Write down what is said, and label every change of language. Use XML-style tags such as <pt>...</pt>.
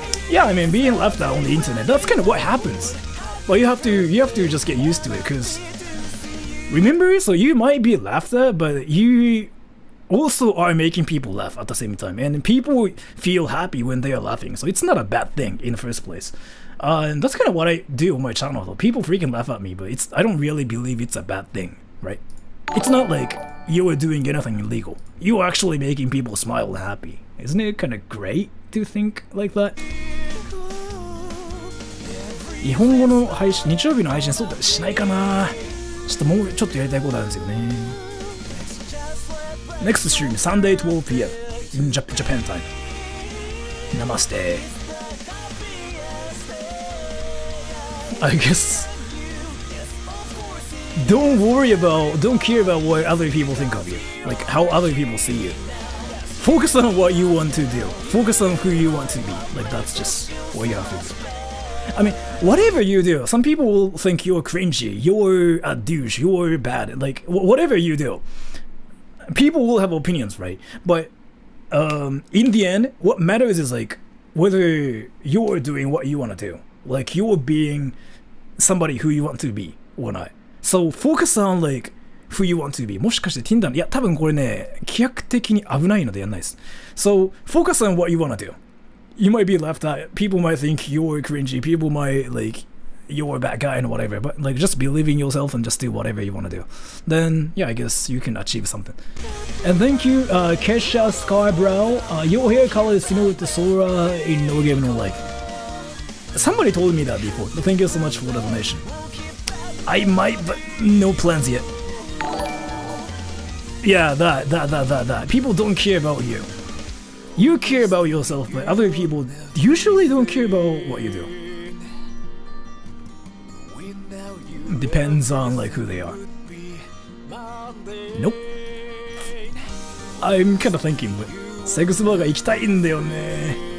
<en>Yeah, I mean, being laughed at on the internet, that's kind of what happens. But you have to just get used to it, because remember, so you might be laughed at, but you also are making people laugh at the same time, and people feel happy when they are laughing, so it's not a bad thing in the first place. And that's kind of what I do on my channel, though. People freaking laugh at me, but I don't really believe it's a bad thing, right? It's not like you are doing anything illegal. You are actually making people smile and happy. Isn't it kind of great to think like that?</en> <ja>日本語の配信、日曜日の配信そうだしないかな。ちょっともうちょっとやりたいことあるんですよね。</ja> <en>Next stream, Sunday 12 p.m. in Japan time. Namaste. I guess don't care about what other people think of you, like how other people see you. Focus on what you want to do. Focus on who you want to be. Like that's just what you have to do. I mean, whatever you do, some people will think you're cringy, you're a douche, you're bad, like whatever you do. People will have opinions, right? But in the end, what matters is like whether you're doing what you want to do. Like you're being somebody who you want to be or not. So focus on like who you want to be.</en> <ja>もしかして Tinder いや多分これね規約的に危ないのでやんないです。</ja> <en>So focus on what you want to do. you might be left out. People might think you're cringy. People might like you're a bad guy and whatever. But like just believe in yourself and just do whatever you want to do. Then yeah, I guess you can achieve something. And thank you, Kesha Scarbrow. Your hair color is similar to Sora in No Game No Life. Somebody told me that before. Thank you so much for the donation. I might, but no plans yet. Yeah, that. People don't care about you. You care about yourself, but other people usually don't care about what you do. Depends on like who they are. Nope. I'm kind of thinking, but</en> <ja>セグスバーガー行きたいんだよね。</ja>